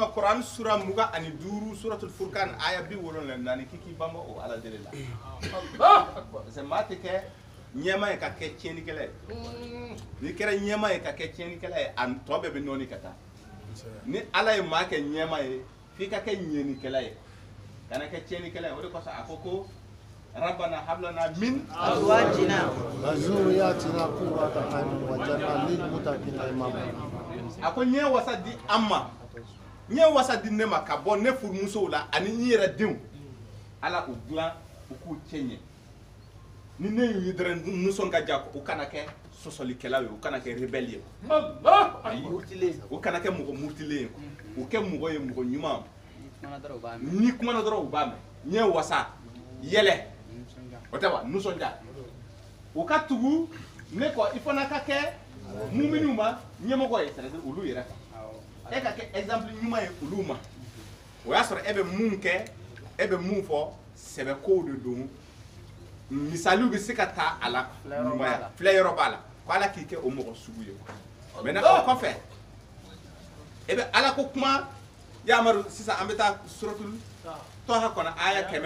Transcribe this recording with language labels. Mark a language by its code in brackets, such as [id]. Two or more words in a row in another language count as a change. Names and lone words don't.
[bm] ma kuran sura 25 suratul furqan aya 74 k'i k'i banba o ala deli la [fr] parce que [bm] maa tɛ kɛ ɲɛma ye ka kɛ tiɲɛnikɛla ye n'i kɛra ɲɛma ye ka kɛ tiɲɛnikɛla ye a tɔ bɛɛ bɛ nɔɔni ka taa ni ala ye maa kɛ ɲɛma ye f'i ka kɛ ɲɛnikɛla ye kana kɛ tiɲɛnikɛla ye o de kosɔn a ko ko [ar] ربنا هب لنا من azwajina وذرياتنا قرة أعين واجعلنا للمتقين إماما. [bm] a ko ɲɛ wasa di an ma ɲɛ wasa di ne ma ka bɔ ne furumusow la ani n yɛrɛ denw ala u dilan u k'u cɛ ɲɛ ni ne y'u ye dɔrɔn nisɔn ka diya u kana kɛ sɔsɔlikɛlaw ye u kana kɛ rebelle ye ayi u kana kɛ mɔgɔ murutilen ye u kɛ mɔgɔ ye mɔgɔ ɲuman ni kumana dɔrɔn u b'a mɛn ɲɛ wasa yɛlɛ o tɛ wa nisɔndiya u ka tugu ne kɔ i fana ka kɛ muminiw ma ɲɛmɔgɔ ye [fr] c'est-à-dire [bm] olu yɛrɛ kan e ka kɛ exemple ɲuman ye olu ma o y'a sɔrɔ e bɛ mun kɛ e bɛ mun fɔ sɛbɛkow de don misaliw bɛ se ka taa a la ɲumanya filɛyɔrɔ b'a la ko ala k'i kɛ o mɔgɔ sugu ye maintenant o kɔfɛ e bɛ ala ko kuma yamaru sisan an bɛ taa suratul tɔha kɔnɔ aya